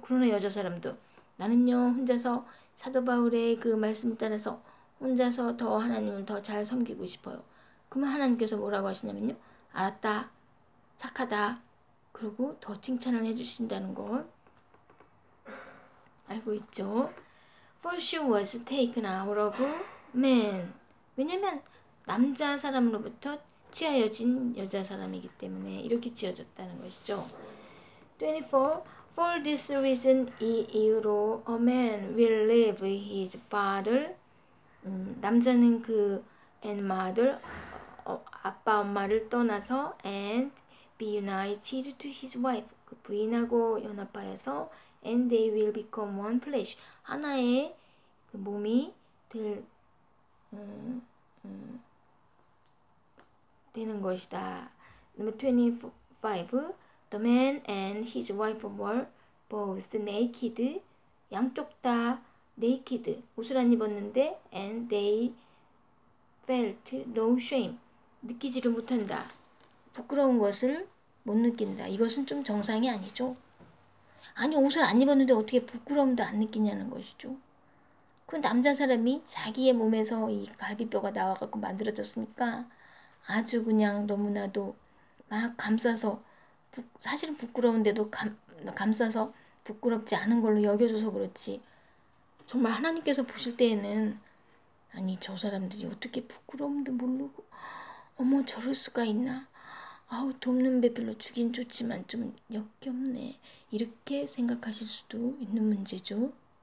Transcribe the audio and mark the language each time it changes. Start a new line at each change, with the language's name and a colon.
Korean: 그러나 여자 사람도 나는요 혼자서 사도 바울의 그 말씀 따라서 혼자서 더 하나님을 더 잘 섬기고 싶어요. 그러면 하나님께서 뭐라고 하시냐면요, 알았다, 착하다, 그리고 더 칭찬을 해주신다는 걸 알고 있죠.
English: For she was taken out of man.
Korean: 왜냐면 남자 사람으로부터 취하여진 여자 사람이기 때문에 이렇게 지어졌다는 것이죠. 24.
English: For this reason 이 이유로 a man will leave his father. 남자는 그 and mother 아빠 엄마를 떠나서 and be united to his wife. 그 부인하고 연합하여서 and they will become one flesh.
Korean: 하나의 그 몸이 되는 것이다.
English: Number 25. The man and his wife were both naked. 양쪽 다 naked. 옷을 안 입었는데 and they felt no shame.
Korean: 느끼지를 못한다. 부끄러운 것을 못 느낀다. 이것은 좀 정상이 아니죠. 아니 옷을 안 입었는데 어떻게 부끄러움도 안 느끼냐는 것이죠. 그 남자 사람이 자기의 몸에서 이 갈비뼈가 나와갖고 만들어졌으니까 아주 그냥 너무나도 막 감싸서 사실은 부끄러운데도 감싸서 부끄럽지 않은 걸로 여겨줘서 그렇지, 정말 하나님께서 보실 때에는 아니 저 사람들이 어떻게 부끄러움도 모르고 어머 저럴 수가 있나, 아우 돕는 배 별로 주긴 좋지만 좀 역겹네, 이렇게 생각하실 수도 있는 문제죠.